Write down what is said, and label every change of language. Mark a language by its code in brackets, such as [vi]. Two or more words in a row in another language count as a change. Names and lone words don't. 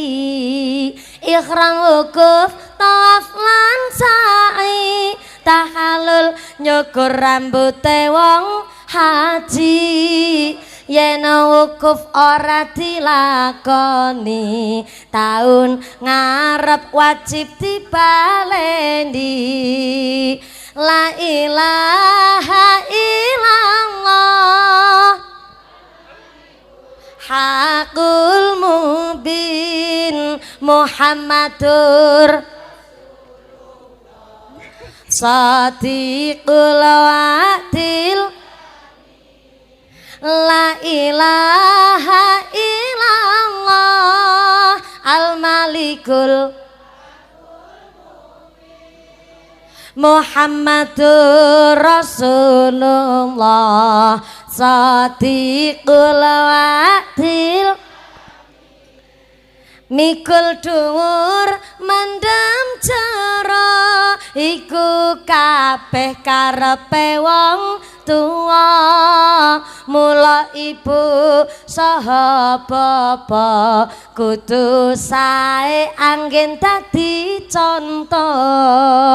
[jv] Ihram wukuf tawaf lan sa'i tahalul nyukur rambute wong haji yen wukuf ora dilakoni taun ngarep wajib dipaleni. [ar] لا إله إلا الله الحق المبين محمد صادق الوعد. لا إله إلا الله الملك محمد رسول الله صادق الوعد. [jv] Mikul dhuwur mendem jero iku kabeh karepe wong tuwa mula ibu saha bapa kudu sae anggen dadi contoh.